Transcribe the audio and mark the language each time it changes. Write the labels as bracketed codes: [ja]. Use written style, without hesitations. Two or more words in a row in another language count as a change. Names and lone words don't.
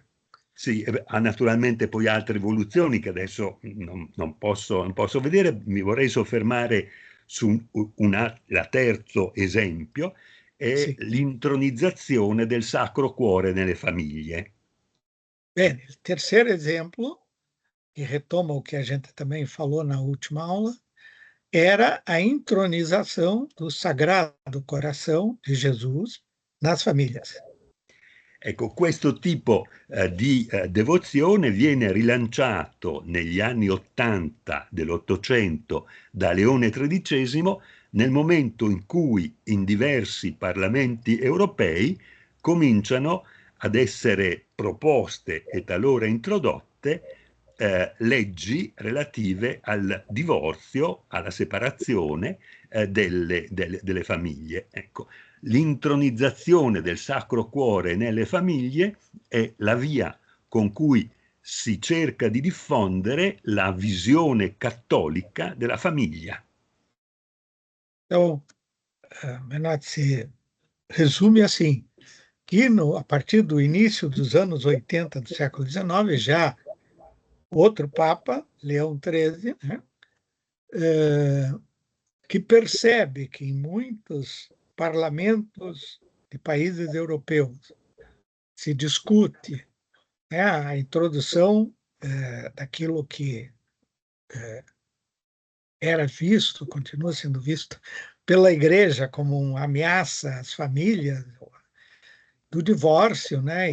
[it] Sì, ha naturalmente poi altre evoluzioni che adesso non posso vedere. Mi vorrei soffermare su la terzo esempio, è Sì. l'intronizzazione del Sacro Cuore nelle famiglie. Bene, il [pt] terceiro exemplo, que retoma o que a gente também falou na última aula, era a intronização do Sagrado Coração de Jesus nas famílias. [it] Ecco, questo tipo di devozione viene rilanciato negli anni '80 dell'Ottocento da Leone XIII, nel momento in cui in diversi parlamenti europei cominciano ad essere proposte e talora introdotte leggi relative al divorzio, alla separazione delle famiglie. Ecco, l'intronizzazione del Sacro Cuore nelle famiglie è la via con cui si cerca di diffondere la visione cattolica della famiglia. [pt] Então, Menotti, se resume assim, que a partir do início dos anos 80 do século XIX, já outro Papa, Leão XIII, né, que percebe que em muitos parlamentos de países europeus se discute, né, a introdução daquilo que era visto, continua sendo visto pela Igreja como uma ameaça às famílias, do divórcio, né?